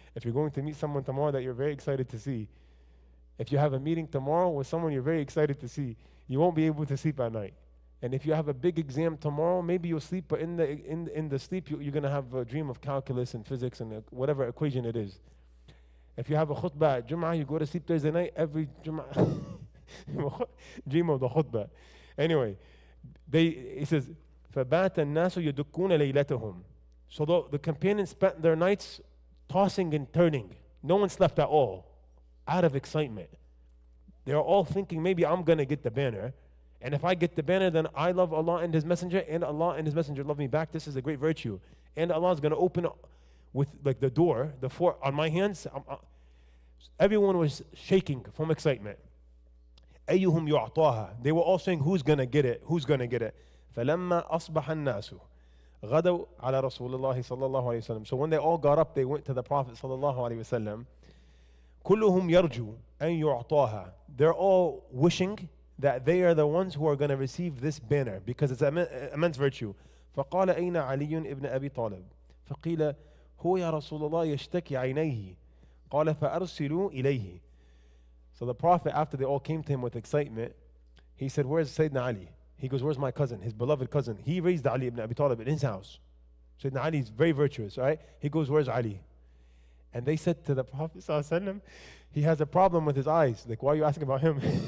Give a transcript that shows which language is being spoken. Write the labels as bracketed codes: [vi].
[en] If you're going to meet someone tomorrow that you're very excited to see, if you have a meeting tomorrow with someone you're very excited to see, you won't be able to sleep at night. And if you have a big exam tomorrow, maybe you'll sleep, but in the sleep you're going to have a dream of calculus and physics and whatever equation it is. If you have a khutbah at Jum'ah, you go to sleep Thursday night, every Jum'ah, dream of the khutbah. Anyway, he says, [ar] فَبَاتَ النَّاسُ يَدُكُّونَ لَيْلَتَهُم. [en] So the companions spent their nights tossing and turning. No one slept at all, out of excitement. They're all thinking, maybe I'm going to get the banner. And if I get the banner, then I love Allah and his messenger, and Allah and his messenger love me back. This is a great virtue. And Allah is going to open with like the door, the fort on my hands. Everyone was shaking from excitement. [ar] أيهم يعطاها. [en] They were all saying, who's going to get it? Who's going to get it? [ar] فلما أصبح الناس غدوا على رسول الله صلى الله عليه وسلم. [en] So when they all got up, they went to the Prophet صلى الله عليه وسلم. [ar] كلهم يرجو أن يعطاها. [en] They're all wishing that they are the ones who are going to receive this banner because it's an immense virtue. [ar] فقال أين علي ابن أبي طالب. فقيل هو يا رسول الله يشتكي عينيه. قال فأرسلوا إليه. [en] So the Prophet, after they all came to him with excitement, he said, where's Sayyidina Ali? He goes, where's my cousin, his beloved cousin? He raised Ali ibn Abi Talib in his house. Sayyidina Ali is very virtuous, right? He goes, where's Ali? And they said to the Prophet ﷺ, he has a problem with his eyes. Like, why are you asking about him?